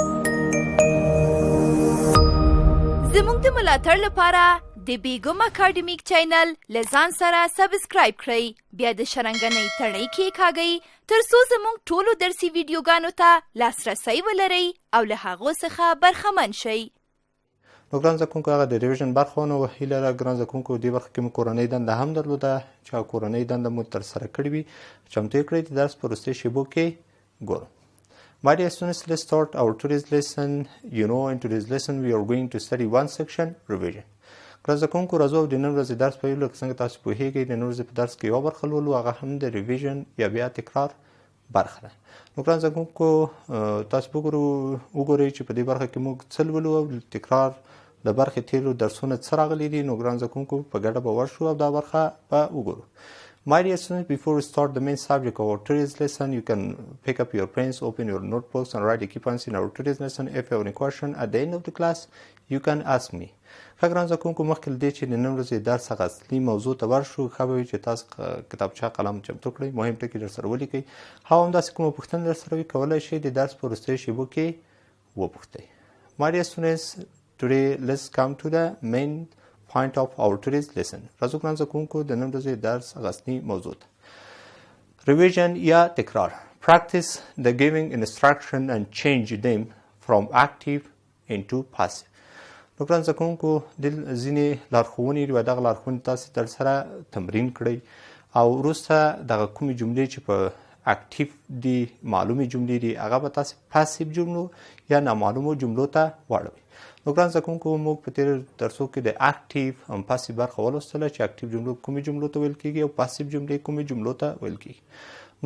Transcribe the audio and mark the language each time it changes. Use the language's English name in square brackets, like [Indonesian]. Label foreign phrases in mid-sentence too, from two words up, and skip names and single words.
[Pashto] زموږ د ملاتړ لپاره د بیګم اکاډمیک چینل له ځان سره سبسکرایب کړئ بیا د شرنګنۍ تڼۍ کېکاږئ تر څو زموږ ټولو درسي ویډیوګانو ته لاسرسی ولرئ او له هغو څخه برخمن شئ. نو ګران زده کوونکو هغه د ریویژن برخه نو هیله ده ګران زده کوونکو دې برخه کې مو کورنۍ دنده هم درلوده چې هغه کورنۍ دنده مو ترسره کړې وي چمتو یې کړئ د درس په وروستۍ شیبو کې ګورو. [English] My dear students, let's start our today's lesson. You know, in today's lesson we are going to study one section revision. [Pashto] ګران زده کوونکو راځو او د نن ورځې درس پیل لکه څنګه تاسو پوهېږئ د نن ورځې په درس کې یوه برخه لولو هغه هم د ریویژن یا بیا تکرار برخه ده. نو ګران زده کوونکو تاسو وګورئ چې په دې برخه کې موږ څه لولو او تکرار د برخې تېرو درسونه څه راغلي دي نو ګران زده کوونکو په ګډه به ورشو او دا برخه به وګورو. [English] My dear students, before we start the main subject of our today's lesson, you can pick up your pens, open your notebooks and write the key points in our today's lesson. If you have any question at the end of the class, you can ask me. [Pashto] ښه ګران زده کوونکو مخکې له دې چې د نن ورځې درس هغه اصلي موضوع ته ورشو ښه به وي چې تاسو کتابچه قلم چمتو کړئ مهم ټکي درسره ولیکئ او همداسې کومه پوښتنه درسره وي کولی شئ د درس په وروستیو شیبو کې وپوښتئ. [English] My dear students, today let's come to the main point of our today's lesson. [Pashto] راځو ګران زده کوونکو د نن ورځې درس هغه اصلي موضوع ته revision یا تکرار. [English] Practice the giving instruction and change them from active into passive. [Pashto] نو ګران زده کوونکو ځینې لارښوونې دي دغه لارښوونې تاسې درسره تمرین کړئ او وروسته دغه کومې جملې چې په اکټیف دي معلومې جملې دي هغه به تاسې پاسیو جملو یا نامعلومو جملو ته واړوئ. نو ګران زده کوونکو موږ په تېرو درسو کې د اکټیف هم پاسیو برخه ولوستله چې اکټیف جملو کومې جملو ته ویل کېږي او پاسیو جملې کومې جملو ته ویل کېږي.